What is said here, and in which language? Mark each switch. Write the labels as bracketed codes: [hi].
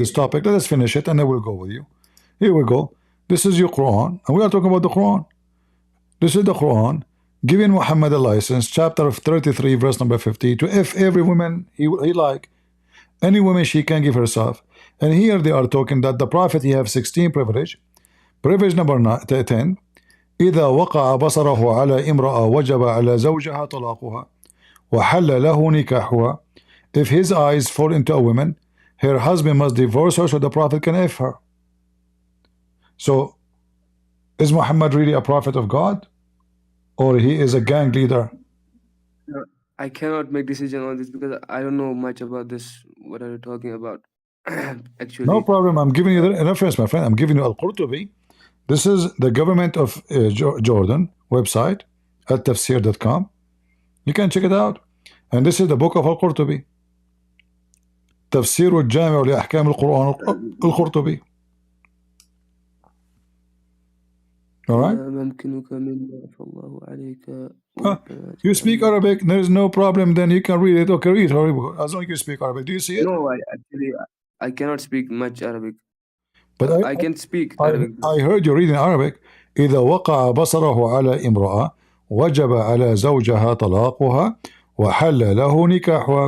[en] this topic, let us finish it, and then we'll go with you. Here we go. This is your Quran, and we are talking about the Quran. This is the Quran. giving Muhammad a license, chapter 33, verse number 50, to if every woman he like, any woman she can give herself. And here they are talking that the Prophet he have 16 privilege. Privilege number 10, [ar] إذا وقع بصره على امرأة وجب على زوجها طلاقها وحل له نكاحها. [en] If his eyes fall into a woman, her husband must divorce her so the Prophet can F her. So, is Muhammad really a prophet of God? Or he is a gang leader? I cannot make decision on this because I don't know much about this. What are you talking about? No Actually, problem. I'm giving you the reference, my friend. I'm giving you Al-Qurtubi. This is the government of Jordan website at tafsir.com. You can check it out. And this is the book of Al-Qurtubi. [ar] تفسير الجامع لأحكام القرآن القرطبي. [en] All right? ممكنك مما فالله عليك You speak Arabic, there is no problem, then you can read it. Okay, read it. As long as you speak Arabic. Do you see it? No, I cannot speak much Arabic. But I can speak Arabic. I heard you reading Arabic. [ar] إذا وقع بصره على امرأة وجب على زوجها طلاقها وحل له نكاحها.